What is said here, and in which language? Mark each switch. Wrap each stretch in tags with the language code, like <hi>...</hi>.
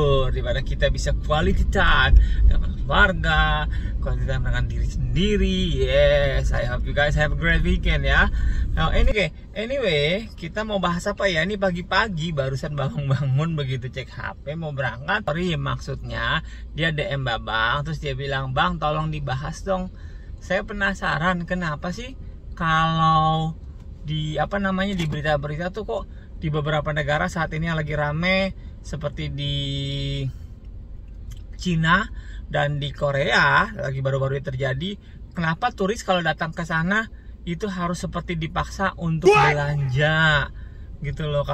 <id>Dimana kita bisa quality time dengan keluarga, quality time dengan diri sendiri.</id> <en>Yes, I hope you guys have a great weekend ya.</en> <id>Nah, anyway, kita mau bahas apa ya? Ini pagi-pagi barusan bangun begitu cek HP mau berangkat. Sorry, maksudnya dia DM Babang, terus dia bilang, "Bang, tolong dibahas dong. Saya penasaran kenapa sih kalau di di berita-berita tuh kok di beberapa negara saat ini yang lagi rame seperti di Cina dan di Korea lagi baru-baru terjadi, kenapa turis kalau datang ke sana itu harus seperti dipaksa untuk belanja gitu loh.</id>